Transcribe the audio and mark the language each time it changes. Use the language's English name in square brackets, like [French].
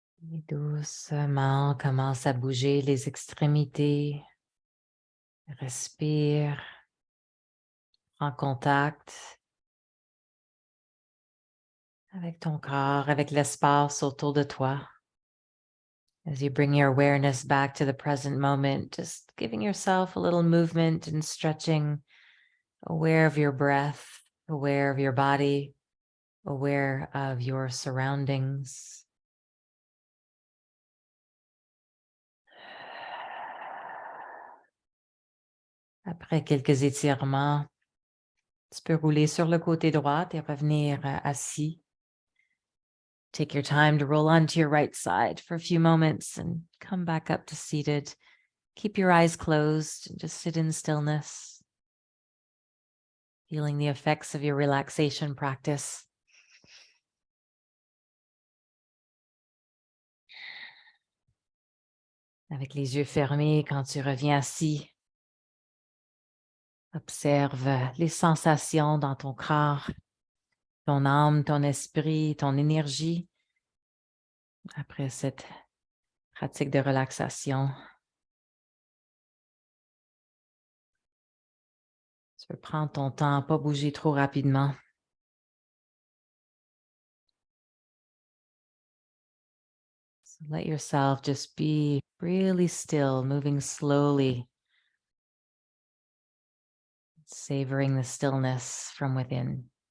[French] Et doucement, commence à bouger les extrémités. Respire. Prends contact avec ton corps, avec l'espace autour de toi. [English] As you bring your awareness back to the present moment, just giving yourself a little movement and stretching, aware of your breath, aware of your body, aware of your surroundings. [French] Après quelques étirements, tu peux rouler sur le côté droit et revenir assis. [English] Take your time to roll onto your right side for a few moments and come back up to seated. Keep your eyes closed and just sit in stillness, feeling the effects of your relaxation practice. [French] Avec les yeux fermés, quand tu reviens assis, observe les sensations dans ton corps, ton âme, ton esprit, ton énergie après cette pratique de relaxation. Tu peux prendre ton temps, pas bouger trop rapidement. [English] So let yourself just be really still, moving slowly, savoring the stillness from within.